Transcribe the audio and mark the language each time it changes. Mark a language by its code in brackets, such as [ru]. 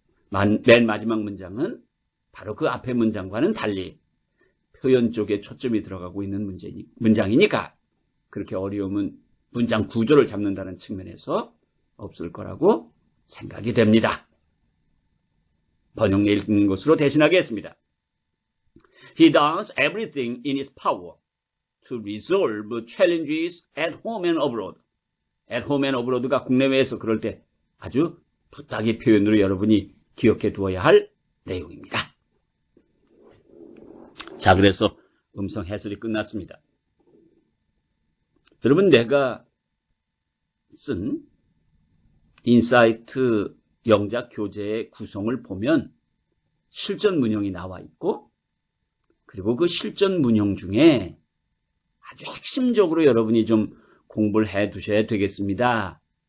[ko] 맨 마지막 문장은 바로 그 앞의 문장과는 달리 표현 쪽에 초점이 들어가고 있는 문장이니까 그렇게 어려움은 문장 구조를 잡는다는 측면에서 없을 거라고 생각이 됩니다. 번역례 읽는 것으로 대신하겠습니다. [en] He does everything in his power to resolve challenges at home and abroad. at home and abroad [ko] 가 국내외에서 그럴 때 아주 부탁의 표현으로 여러분이 기억해 두어야 할 내용입니다. 자, 그래서 음성 해설이 끝났습니다. 여러분, 내가 쓴 인사이트 영작 교재의 구성을 보면 실전 문형이 나와 있고 그리고 그 실전 문형 중에 아주 핵심적으로 여러분이 좀 공부를 해 두셔야 되겠습니다.